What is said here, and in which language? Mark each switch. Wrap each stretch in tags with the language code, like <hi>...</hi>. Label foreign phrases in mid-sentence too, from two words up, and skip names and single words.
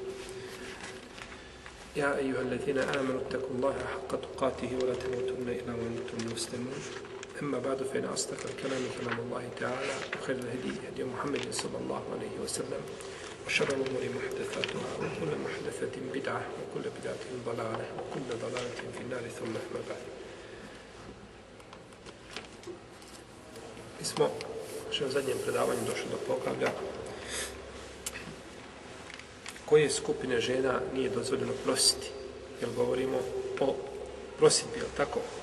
<ar>يا أيها الذين آمنوا اتقوا الله حق تقاته ولا تموتن إلا وأنتم مسلمون أما بعد فإن أصدق الكلام كلام الله تعالى وخير الهدي هدي محمد صلى الله عليه وسلم وشر الأمور محدثاتها وكل محدثة بدعة وكل بدعة ضلالة وكل ضلالة في النار ثم أما بعد.</ar> <bs>Mi smo u zadnjem predavanju došli do poglavlja koje skupine žena nije dozvoljeno prositi, jer govorimo o prositbi, je li tako?</bs>